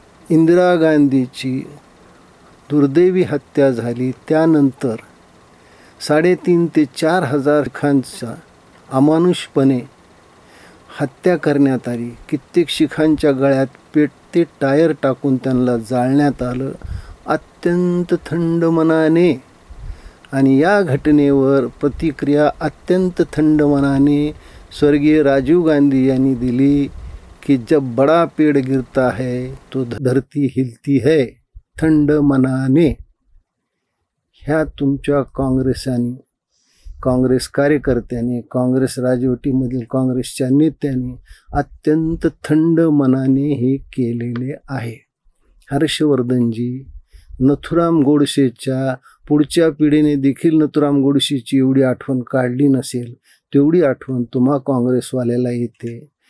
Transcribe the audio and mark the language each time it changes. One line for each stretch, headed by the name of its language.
Marathi: इंदिरा गांधीची दुर्दैवी हत्या झाली त्यानंतर 3,500 ते 4,000 शिखांचा अमानुषपणे हत्या करण्यात आली. कित्येक शिखांच्या गळ्यात पेटते टायर टाकून त्यांना जाळण्यात आलं अत्यंत थंड मनाने. आणि या घटनेवर प्रतिक्रिया अत्यंत थंड मनाने स्वर्गीय राजीव गांधी यांनी दिली की
Hindi: जब बड़ा पेड़ गिरता है तो धरती हिलती है.
Marathi: थंड मनाने. ह्या तुमच्या काँग्रेसांनी, काँग्रेस कार्यकर्त्यांनी, काँग्रेस राजवटीमधील काँग्रेसच्या नेत्यांनी अत्यंत थंड मनाने हे केलेले आहे. हर्षवर्धनजी, नथुराम गोडसेच्या पुढच्या पिढीने देखील नथुराम गोडसेची एवढी आठवण काढली नसेल तेवढी आठवण तुम्हा काँग्रेसवाल्याला येते.